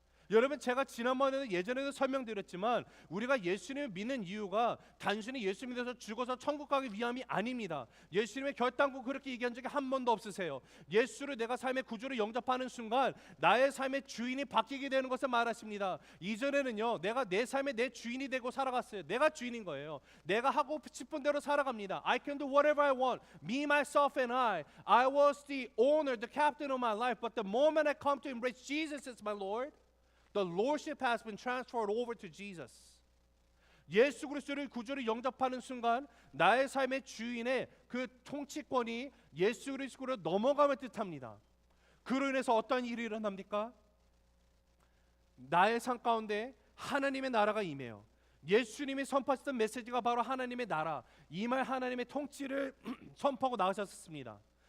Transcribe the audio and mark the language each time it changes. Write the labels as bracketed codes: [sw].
[ko] 여러분, 제가 지난번에는 예전에도 설명드렸지만 우리가 예수님을 믿는 이유가 단순히 예수 믿어서 죽어서 천국 가기 위함이 아닙니다. 예수님의 결단코 그렇게 얘기한 적이 한 번도 없으세요. 예수를 내가 삶의 구주로 영접하는 순간 나의 삶의 주인이 바뀌게 되는 것을 말하십니다. 이전에는요, 내가 내 삶의 내 주인이 되고 살아갔어요. 내가 주인인 거예요. 내가 하고 싶은 대로 살아갑니다. [en] I can do whatever I want. Me, myself and I was the owner, the captain of my life. But the moment I come to embrace Jesus as my Lord, the lordship has been transferred over to Jesus. [ko] 예수 그리스도를 구주로 영접하는 순간 나의 삶의 주인의 그 통치권이 예수 그리스도로 넘어감을 뜻합니다. 그로 인해서 어떤 일이 일어납니까? 나의 삶 가운데 하나님의 나라가 임해요. 예수님이 선포하셨던 메시지가 바로 하나님의 나라, 임할 하나님의 통치를 선포하고 나가셨습니다.